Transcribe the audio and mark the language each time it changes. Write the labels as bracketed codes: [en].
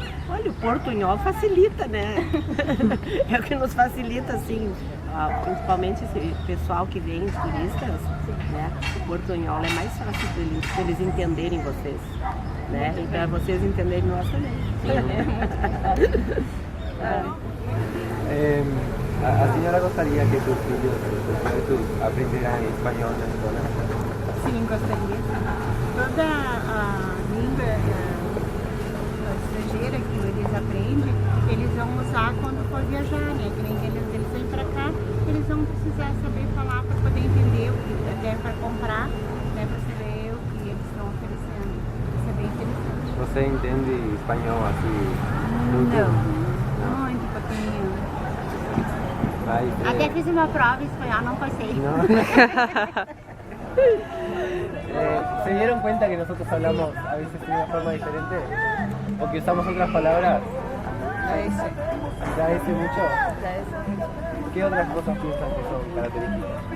[pt] Olha, o portunhol facilita, né? É o que nos facilita, assim, principalmente esse pessoal que vem, os turistas, né? O portunhol é mais fácil para eles entenderem vocês, né? E para vocês entenderem nós também. Sim, [es] ¿A señora gustaría que sus hijos aprendieran español en la escuela? [pt] Sim, gostaria. Toda a língua estrangeira que eles aprendem, eles vão usar quando for viajar, né? Que nem eles vêm para cá, eles vão precisar saber falar para poder entender o que até para comprar, né? Para saber o que eles estão oferecendo. Isso é bem interessante. ¿Você entende espanhol [es] así? [pt] Não, muito pouquinho. Até fiz uma prova em espanhol, não passei. [es] ¿Se dieron cuenta que nosotros hablamos a veces de una forma diferente? ¿O que usamos otras palabras? ¿Ya ese mucho? ¿Qué otras cosas piensan que son características?